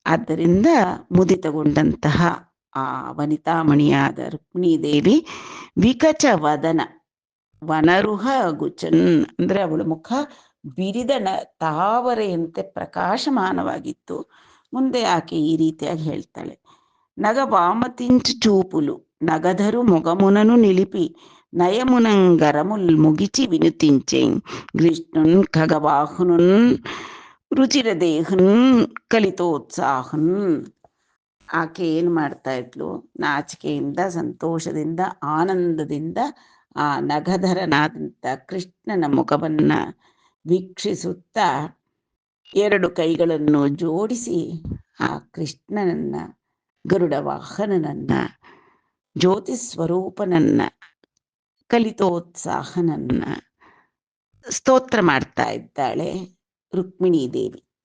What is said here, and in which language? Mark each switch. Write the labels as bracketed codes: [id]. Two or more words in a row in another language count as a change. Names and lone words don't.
[kn] ಆದ್ದರಿಂದ ಮುದಿತಗೊಂಡಂತಹ ಆ ವನಿತಾಮಣಿಯಾದ ರುಕ್ಮಿಣೀದೇವಿ [te] వికచ వదన వనరుహ గుచన్ [kn] ಅಂದರೆ ಅವಳ ಮುಖ ಬಿರಿದ ತಾವರೆಯಂತೆ ಪ್ರಕಾಶಮಾನವಾಗಿತ್ತು. ಮುಂದೆ ಆಕೆ ಈ ರೀತಿಯಾಗಿ ಹೇಳ್ತಾಳೆ: [te] నగ వామతించు చూపులు నగధరు మొగమునను నిలిపి నయమునంగరముల్ ముగిచి వినుతించెన్ కృష్ణున్ ఖగవాహునున్ రుచిరదేహన్ కలితోత్సాహన్. ಆಕೆ ಏನು ಮಾಡ್ತಾ ಇದ್ಲು? ನಾಚಿಕೆಯಿಂದ, ಸಂತೋಷದಿಂದ, ಆನಂದದಿಂದ ಆ ನಗಧರನಾದಂಥ ಕೃಷ್ಣನ ಮುಖವನ್ನು ವೀಕ್ಷಿಸುತ್ತಾ ಎರಡು ಕೈಗಳನ್ನು ಜೋಡಿಸಿ ಆ ಕೃಷ್ಣನನ್ನ, ಗರುಡ ವಾಹನನನ್ನ, ಜ್ಯೋತಿ ಸ್ವರೂಪನನ್ನ, ಕಲಿತೋತ್ಸಾಹನನ್ನ ಸ್ತೋತ್ರ ಮಾಡ್ತಾ ಇದ್ದಾಳೆ ರುಕ್ಮಿಣೀದೇವಿ.